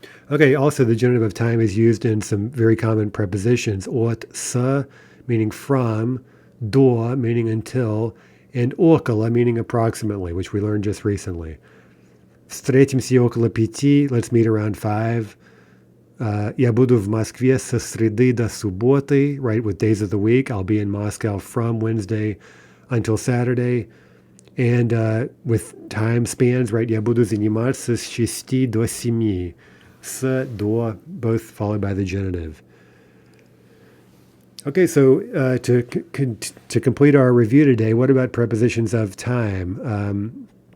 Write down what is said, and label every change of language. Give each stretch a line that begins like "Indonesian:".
English: Okay, also the genitive of time is used in some very common prepositions. От, с, meaning from, до, meaning until, and около, meaning approximately, which we learned just recently.
Russian: Встретимся около 5,
English: let's meet around 5.
Russian: Я буду в Москве со среды до субботы, right, with days of the week.
English: I'll be in Moscow from Wednesday until Saturday. And with time spans, right,
Russian: я буду заниматься с 6 до 7.
English: С, до, both followed by the genitive. Okay, so to complete our review today, what about prepositions of time?